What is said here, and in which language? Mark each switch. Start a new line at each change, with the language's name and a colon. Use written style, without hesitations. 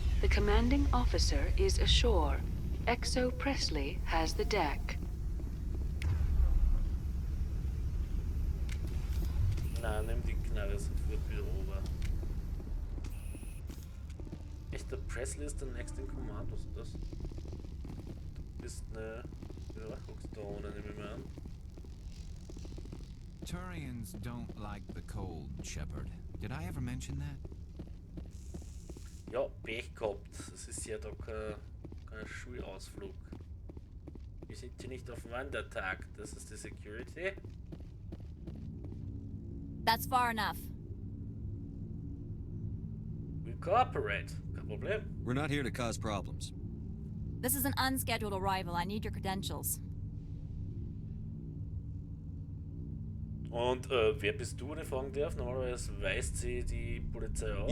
English: The commanding officer is ashore. Exo Presley has the deck.
German: Na, nimm die Knarre sofort wieder runter. Echt, der Presley ist der nächste in Command, was ist das? Du bist eine Überwachungsdrohne, nehme ich mal an.
English: Turians don't like the cold, Shepard. Did I ever mention that?
German: Ja, Pech gehabt. Das ist ja da kein Schulausflug. Wir sind hier nicht auf Wandertag. Das ist die Security.
English: That's far enough. We cooperate.
German: Kein Problem.
English: We're not here to cause problems. This is an unscheduled arrival. I need your credentials.
German: Und wer bist du, wenn ich fragen darf? Normalerweise weist sie die Polizei aus.